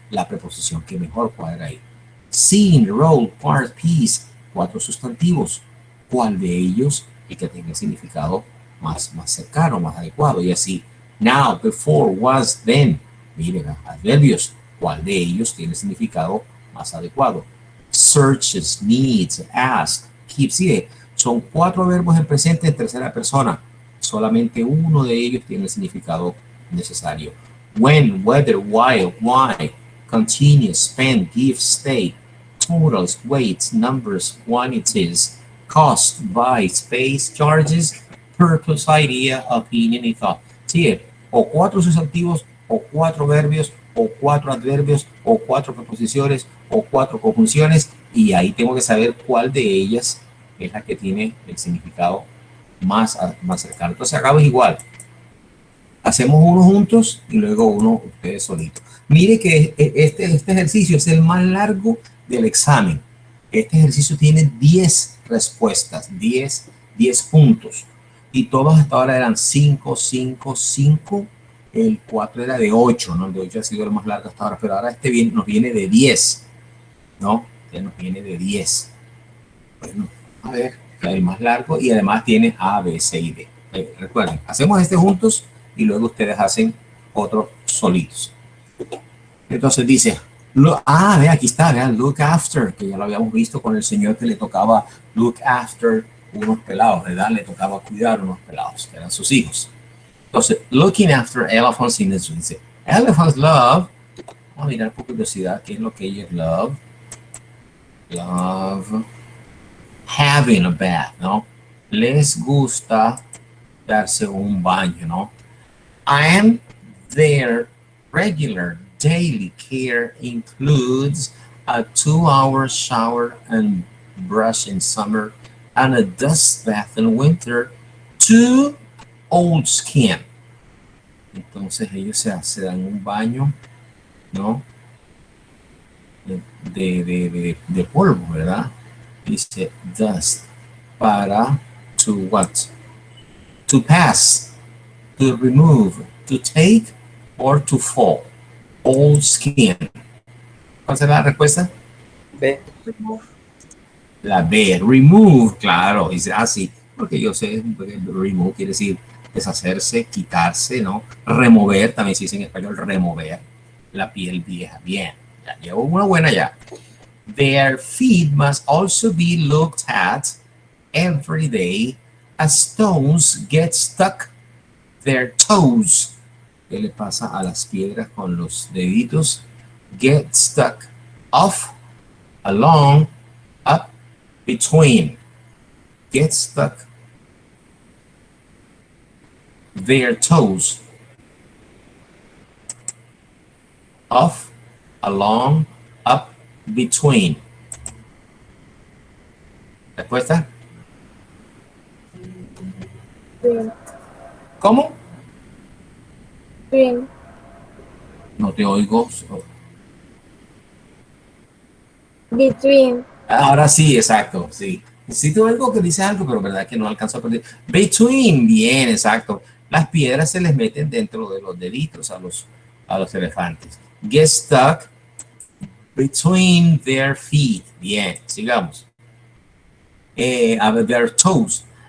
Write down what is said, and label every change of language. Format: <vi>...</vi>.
<es>La preposición que mejor cuadra ahí.</es> <en>Seen, role, part, piece,</en> <es>4 sustantivos. ¿Cuál de ellos el que tenga el significado más cercano, más adecuado? Y así,</es> <en>now, before, was, then.</en> <es>Miren, adverbios. ¿Cuál de ellos tiene el significado más adecuado?</es> <en>Searches, needs, ask, keeps.</en> <es>Sí, son 4 verbos en presente en tercera persona. Solamente uno de ellos tiene el significado necesario.</es> <en>When, whether, while, why, continue, spend, give, stay, totals, weights, numbers, quantities, cost, buy, space, charges, purpose, idea, opinion</en> <es>y</es> <en>thought.</en> <es>Sí, o 4 sustantivos, o 4 verbios, o 4 adverbios, o 4 preposiciones, o 4 conjunciones, y ahí tengo que saber cuál de ellas es la que tiene el significado más cercano. Entonces acá es igual. Hacemos uno juntos y luego uno ustedes solitos. Mire que este ejercicio es el más largo del examen. Este ejercicio tiene 10 respuestas, 10 puntos. Y todos hasta ahora eran 5, 5, 5. El 4 era de 8, ¿no? El de 8 ha sido el más largo hasta ahora, pero ahora nos viene de 10, ¿no? Nos viene de 10. Bueno, a ver, el más largo y además tiene A, B, C y D. Recuerden, hacemos este juntos y luego ustedes hacen otro solitos. Entonces dice, ve, aquí está, vean, look after, que ya lo habíamos visto con el señor que le tocaba look after unos pelados, ¿verdad? Le tocaba cuidar unos pelados, que eran sus hijos.</es> <en>Entonces, looking after elephants in the zoo.</en> <es>Dice,</es> <en>elephants love,</en> <es>vamos a mirar por curiosidad qué es lo que ellos love.</es> <en>Love having a bath,</en> <es>¿no? Les gusta darse un baño, ¿no?</es> <en>And their regular daily care includes a 2-hour shower and brush in summer and a dust bath in winter to old skin.</en> <es>Entonces ellos se dan un baño, ¿no? De polvo, ¿verdad? Dice dust para</es> <en>to what? To pass, to remove, to take, or to fall. Old skin.</en> <es>¿Cuál será la respuesta? B. La B, remove, claro, dice así, porque yo sé, remove quiere decir deshacerse, quitarse, ¿no? Remover, también se dice en español remover la piel vieja. Bien, ya llevo una buena ya.</es> <en>Their feet must also be looked at every day as stones get stuck their toes.</en> <es>¿Qué le pasa a las piedras con los deditos?</es> <en>Get stuck off, along, up, between. Get stuck their toes. Off, along, up, between.</en> <es>¿Respuesta? Bien. ¿Cómo?</es> <en>Between.</en> <es>No te oigo.</es> <en>Between.</en> <es>Ahora sí, exacto, sí. Sí te oigo que dice algo, pero verdad que no alcanzo a aprender. Between, bien, exacto. Las piedras se les meten dentro de los deditos a los elefantes.</es> <en>Get stuck between their feet.</en> <es>Bien, sigamos.</es> <en>Their toes.</en>